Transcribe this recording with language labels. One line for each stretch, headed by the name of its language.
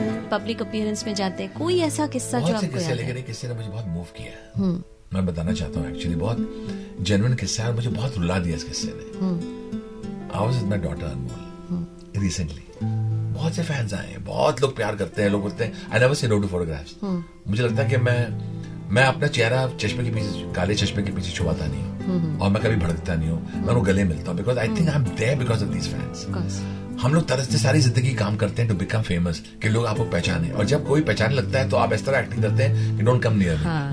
Hindi: Public appearance में जाते हैं, कोई ऐसा किस्सा जो आपको याद है? किस्से ने मुझे बहुत मूव किया है. मैं बताना चाहता हूँ, एक्चुअली बहुत जेन्युइन किस्सा है और मुझे बहुत रुला दिया इस किस्से ने.
English: I was with my daughter Anmol recently.
Hindi: बहुत से फैंस आए हैं, बहुत लोग प्यार करते हैं. लोग बोलते हैं
English: I never say no to photographs.
Hindi: मुझे लगता है कि मैं मैं अपना चेहरा चश्मे के पीछे, काले चश्मे के पीछे छुपाता नहीं हूँ, और मैं कभी भड़कता नहीं हूँ, मैं उनको गले मिलता हूँ,
English: Because I think I am there because of these fans.
Hindi: हम लोग तरसते सारी जिंदगी काम करते हैं
English: to become famous,
Hindi: कि लोग आपको पहचाने, और जब कोई पहचाने लगता है तो आप इस तरह एक्टिंग करते हैं कि
English: Don't come near me.